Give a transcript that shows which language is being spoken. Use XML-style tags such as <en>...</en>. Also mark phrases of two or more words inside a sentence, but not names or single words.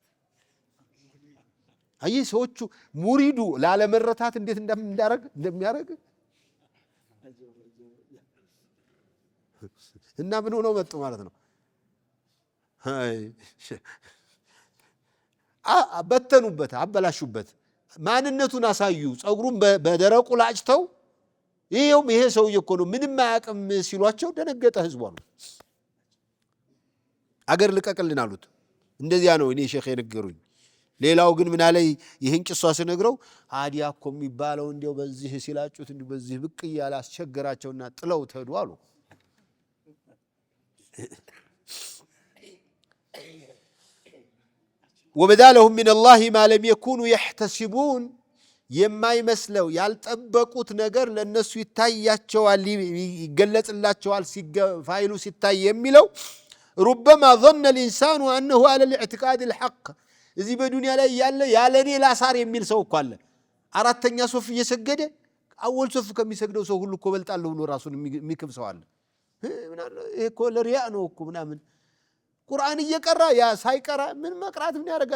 <am>አይ ሰዎቹ ሙሪዱ ላለመረታት እንዴት እንደሚያደርግ እና ምን ሆነው መጡ ማለት ነው። በተኑበት፣ አበላሹበት፣ ማንነቱን አሳዩ። ጸጉሩን በደረቁ ላጭተው ይሄ ሰውዬ እኮ ነው ምንም አያውቅም ሲሏቸው ደነገጠ ህዝቡ አሉ። አገር ልቀቅልን አሉት። እንደዚያ ነው እኔ ሼክ የነገሩኝ። ሌላው ግን ምን አለ ይህን ቂሷ ስነግረው ሃዲያ እኮ የሚባለው እንዲያው በዚህ ሲላጩት እንዲሁ በዚህ ብቅ እያለ አስቸገራቸውና ጥለው ተዱ አሉ።</am> <ar>وبدا لهم من الله ما لم يكونوا يحتسبون</ar> <am>የማይመስለው ያልጠበቁት ነገር ለነሱ ይታያቸዋል፣ ይገለጽላቸዋል። ፋይሉ ሲታይ የሚለው</am> <ar>ربما ظن الانسان انه على الاعتقاد الحق</ar> <am>እዚህ በዱንያ ላይ ያለኔ ላሳር የሚል ሰው እኮ አለ። አራተኛ ሶፍ እየሰገደ አወል ሶፍ ከሚሰግደው ሰው ሁሉ እኮ በልጣለሁ ብሎ ራሱን የሚክብ ሰው አለ። ይሄ እኮ ለሪያ ነው እኮ ምናምን ቁርአን እየቀራ ያ ሳይቀራ ምን መቅራት ምን ያደርጋ?</am>